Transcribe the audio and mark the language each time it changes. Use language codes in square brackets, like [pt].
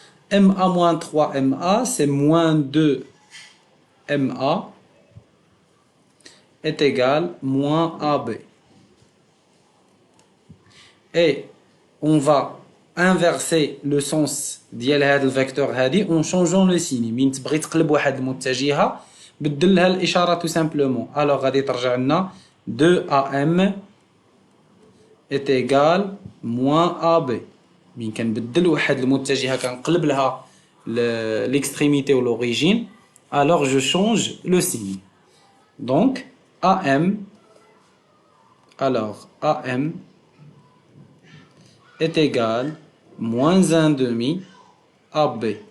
[fr] MA moins 3MA, c'est moins 2MA est égal moins AB. Et on va inverser le sens [ar] ديال هذا الفيكتور هذه [fr] en changeant le signe. [ar] من تبغي تقلب واحد المتجهة بدل لها الإشارة [fr] tout simplement. Alors [ar] غادي ترجع لنا [fr] 2AM est égal moins AB. [ar] من كنبدل واحد المتجهة كنقلب لها [fr] l'extrémité ou l'origine, alors je change le signe. Donc AM, alors AM est égal moins 1/2 AB.